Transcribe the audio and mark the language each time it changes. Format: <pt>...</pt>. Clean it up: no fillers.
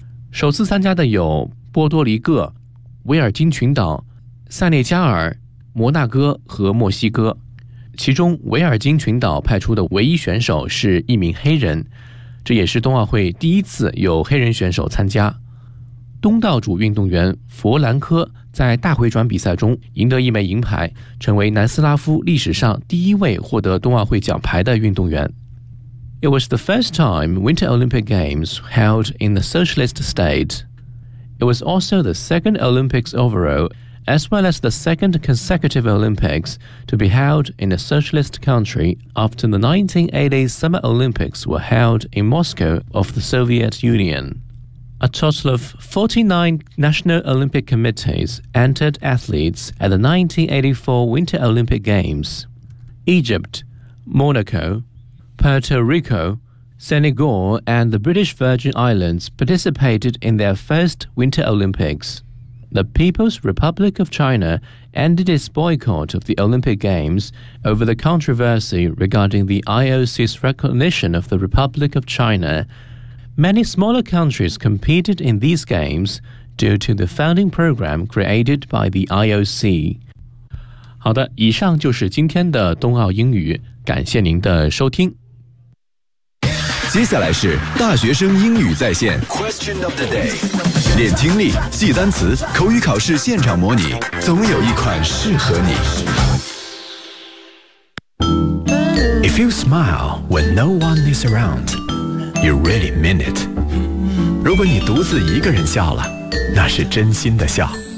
<zh>首次参加的有波多黎各、维尔京群岛、塞内加尔、摩纳哥和墨西哥，其中维尔京群岛派出的唯一选手是一名黑人，这也是冬奥会第一次有黑人选手参加。东道主运动员弗兰科在大回转比赛中赢得一枚银牌，成为南斯拉夫历史上第一位获得冬奥会奖牌的运动员。</zh> <en>It was the first time Winter Olympic Games held in the socialist state. It was also the second Olympics overall. As well as the second consecutive Olympics to be held in a socialist country after the 1980 Summer Olympics were held in Moscow of the Soviet Union. A total of 49 National Olympic Committees entered athletes at the 1984 Winter Olympic Games. Egypt, Monaco, Puerto Rico, Senegal and the British Virgin Islands participated in their first Winter Olympics. The People's Republic of China ended its boycott of the Olympic Games over the controversy regarding the IOC's recognition of the Republic of China. Many smaller countries competed in these games due to the founding program created by the IOC.</en> <zh>好的，以上就是今天的冬奥英语，感谢您的收听。接下来是大学生英语在线</zh> <en>Question of the day.</en> <zh>练听力，记单词，口语考试现场模拟，总有一款适合你。</zh> <en>If you smile when no one is around, you really mean it.</en> <zh>如果你独自一个人笑了，那是真心的笑。</zh>